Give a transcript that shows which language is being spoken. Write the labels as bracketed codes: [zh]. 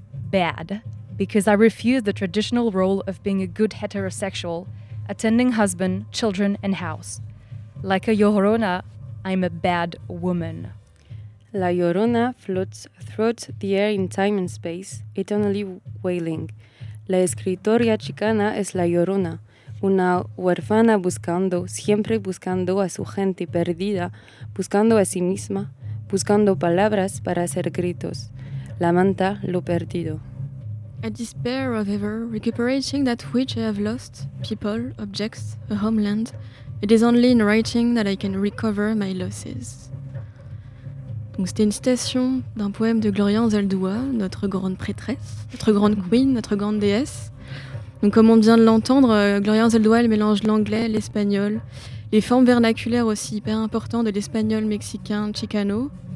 [en] Bad, because I refuse the traditional role of being a good heterosexual, attending husband, children and house. Like a Llorona, I'm a bad woman. La Llorona floats throughout the air in time and space, eternally wailing. [es] La escritora chicana es la Llorona, una huérfana buscando, siempre buscando a su gente perdida, buscando a sí misma, buscando palabras para hacer gritos. Lamenta lo perdido. [en] I despair of ever recuperating that which I have lost, people, objects, a homeland. It is only in writing that I can recover my losses. [fr] Donc c'était une citation d'un poème de Gloria Anzaldúa, notre grande prêtresse, notre grande queen, notre grande déesse. Donc comme on vient de l'entendre, Gloria Anzaldúa, elle mélange l'anglais, l'espagnol, les formes vernaculaires aussi hyper importantes de l'espagnol, mexicain, chicano.